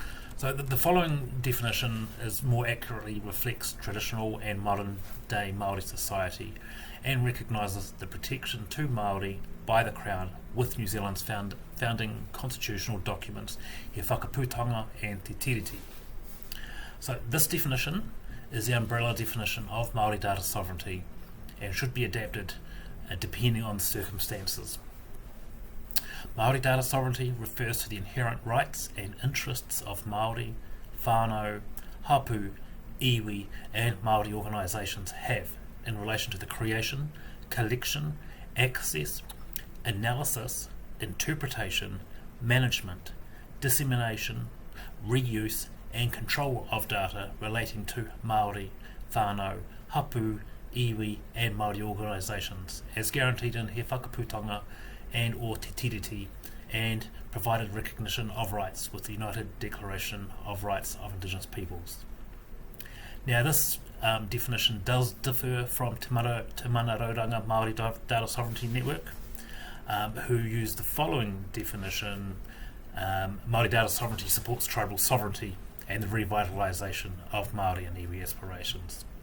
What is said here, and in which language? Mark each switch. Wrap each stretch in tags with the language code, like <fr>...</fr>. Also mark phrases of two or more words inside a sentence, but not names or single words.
<en>So the following definition more accurately reflects traditional and modern day Māori society and recognises the protection to Māori by the Crown with New Zealand's founding constitutional documents, He Whakaputanga and Te Tiriti. So this definition is the umbrella definition of Māori data sovereignty and should be adapted depending on the circumstances. Māori data sovereignty refers to the inherent rights and interests of Māori,</en> <mi>whānau, hapu, iwi</mi> <en>and Māori organisations have in relation to the creation, collection, access, analysis, interpretation, management, dissemination, reuse and control of data relating to Māori,</en> <mi>whānau, hapu, iwi</mi> <en>and Māori organisations as guaranteed in He Whakaputanga and or Te Tiriti and provided recognition of rights with the United Declaration of Rights of Indigenous Peoples. Now this definition does differ from Te Manarouranga Māori Data Sovereignty Network, who use the following definition: Māori Data Sovereignty supports tribal sovereignty and the revitalisation of Māori and iwi aspirations.</en>